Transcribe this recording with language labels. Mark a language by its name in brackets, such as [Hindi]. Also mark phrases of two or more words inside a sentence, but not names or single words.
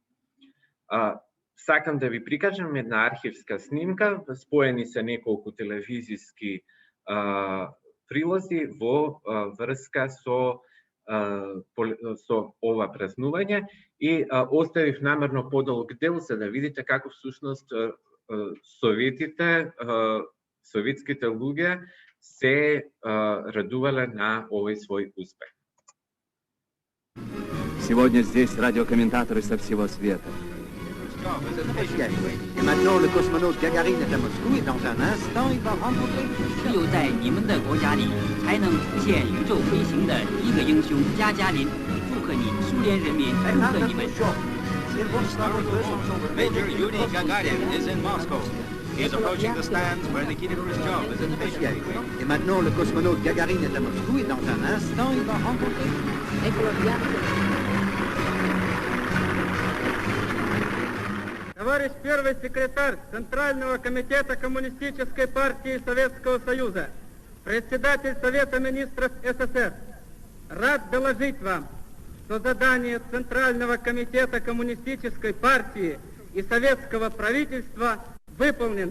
[Macedonian] Сакам да ви прикажам една архивска снимка, споени се неколку телевизиски прилози во врска со ова празнување и оставив намерно подолг дел за да видите како всушност советските луѓе се радувале на овој свој успех. [Russian] Сегодня здесь радиокомментаторы со всего света. [French] Et maintenant, le cosmonaute Gagarine est à Moscou et dans un instant, il va rencontrer... [Chinese] 只有在你们的国家里，才能实现宇宙飞行的一个英雄加加林。祝贺你，苏联人民！祝贺你们！ [English] Major Yuri Gagarin is in Moscow. He is approaching the stands where Nikita Khrushchev is officially waiting. [French] Et maintenant, le cosmonaute Gagarine est à Moscou et dans un instant, il va rencontrer... [Russian] Товарищ первый секретарь Центрального комитета Коммунистической партии Советского Союза, председатель Совета министров СССР, рад доложить вам, что задание Центрального комитета Коммунистической партии и Советского правительства выполнено.